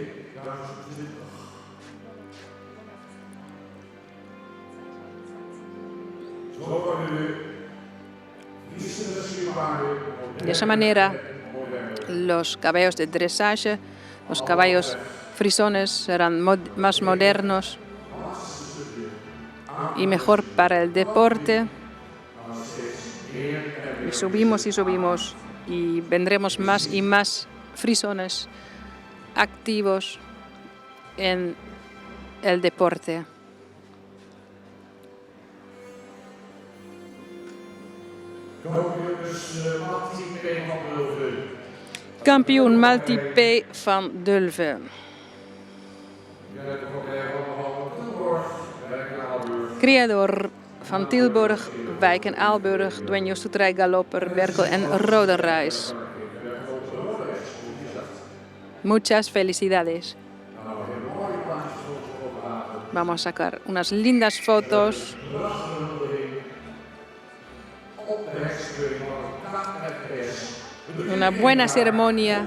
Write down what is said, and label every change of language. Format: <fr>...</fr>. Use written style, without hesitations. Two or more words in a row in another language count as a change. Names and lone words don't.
<es>De esa manera, los caballos de dressage, los caballos frisones serán más modernos y mejor para el deporte. Y subimos y vendremos más y más frisones activos en el deporte. Kampioen Malti P van Dulve. Criador van Tilburg, Wijk en Aalburg, dueño Soeterij Galopper, Berkel en Rodenrijs. Muchas felicidades. Vamos a sacar unas lindas fotos. Una buena ceremonia.</es>